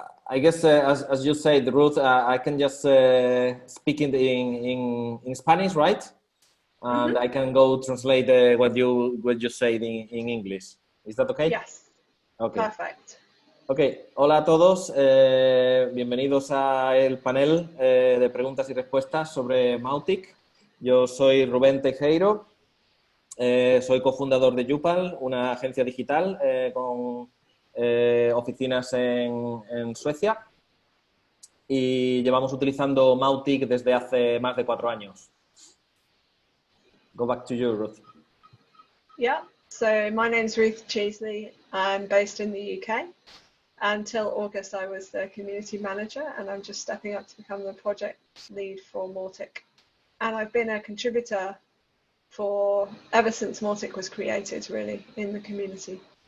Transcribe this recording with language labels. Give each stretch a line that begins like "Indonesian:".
English: I guess as you said, Ruth, I can just speak in Spanish, right? And I can go translate what you said in English. Is that okay? Yes. Okay. Perfect.
Spanish: Ok, hola a todos, bienvenidos al panel de preguntas y respuestas sobre Mautic. Yo soy Rubén Teijeiro, soy cofundador de Yupal, una agencia digital con oficinas en Suecia, y llevamos utilizando Mautic desde hace más de 4 años.
English: Go back to you, Ruth. Yeah, so my name's Ruth Cheesley. I'm based in the UK. Until August, I was the community manager, and I'm just stepping up to become the project lead for Mautic. And I've been a contributor ever since Mautic was created, really, in the community.